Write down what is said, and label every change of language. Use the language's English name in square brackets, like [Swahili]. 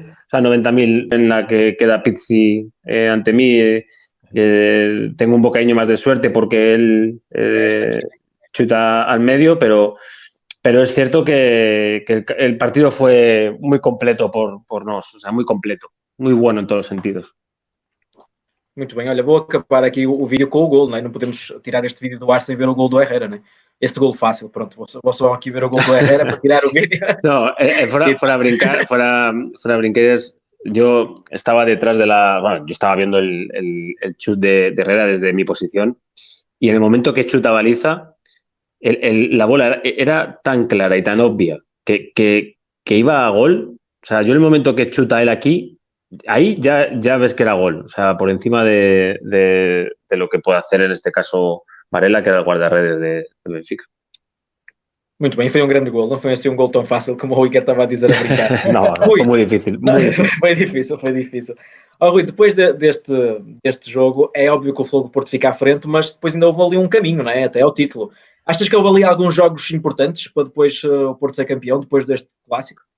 [Spanish] 90.000 en la que queda Pizzi ante mí. Tengo un bocadillo más de suerte porque él chuta al medio, pero es cierto que el partido fue muy completo por nós, o sea, muy completo, muy bueno en todos los sentidos. [Portuguese] Muito bem, olha, vou acabar aqui o vídeo com o gol, não é? Não podemos tirar este vídeo do ar sem ver o gol do Herrera, não é? Este gol fácil, pronto, vou só aqui ver o gol do Herrera para tirar o vídeo. [Spanish] No, fuera brinquedes, yo estaba detrás yo estaba viendo el chut de Herrera desde mi posición y en el momento que chuta baliza, la bola era tan clara y tan obvia que iba a gol. O sea, yo en el momento que chuta él aquí, ahí ya ves que era gol. O sea, por encima de lo que puede hacer en este caso Varela, que era el guardarredes de Benfica. [Portuguese] Muito bem, foi um grande gol, não foi assim um gol tão fácil como o Iker estava a dizer a brincar. Não, foi muito difícil. Foi difícil. Oh, Rui, depois deste jogo, é óbvio que o Futebol do Porto fica à frente, mas depois ainda houve ali um caminho, não é? Até ao título. Achas que houve ali alguns jogos importantes para depois o Porto ser campeão, depois deste clássico?